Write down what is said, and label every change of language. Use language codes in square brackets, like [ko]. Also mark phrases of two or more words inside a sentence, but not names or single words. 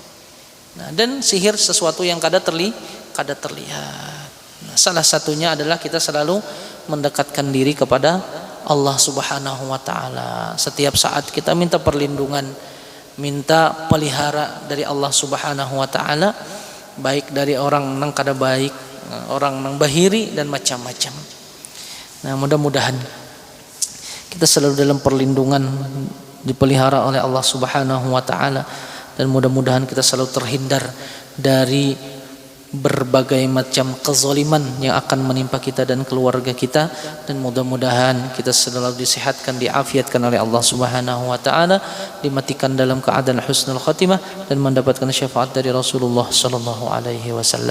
[id] Nah, dan sihir sesuatu yang kada terlihat. Nah, salah satunya adalah kita selalu mendekatkan diri kepada Allah [ar] سبحانه وتعالى. [id] Setiap saat kita minta perlindungan, minta pelihara dari Allah [ar] سبحانه وتعالى, [id] baik dari orang [bjn] nang kada baik, [id] orang [bjn] nang bahiri [id] dan macam-macam. Nah, mudah-mudahan kita selalu dalam perlindungan, dipelihara oleh Allah [ar] سبحانه وتعالى, [id] dan mudah-mudahan kita selalu terhindar dari berbagai macam kezaliman yang akan menimpa kita dan keluarga kita, dan mudah-mudahan kita selalu disehatkan, diafiatkan oleh Allah Subhanahu wa taala, dimatikan dalam keadaan [ar] حسن الخاتمة, [id] dan mendapatkan syafaat dari Rasulullah [ar] صلى الله عليه وسلم.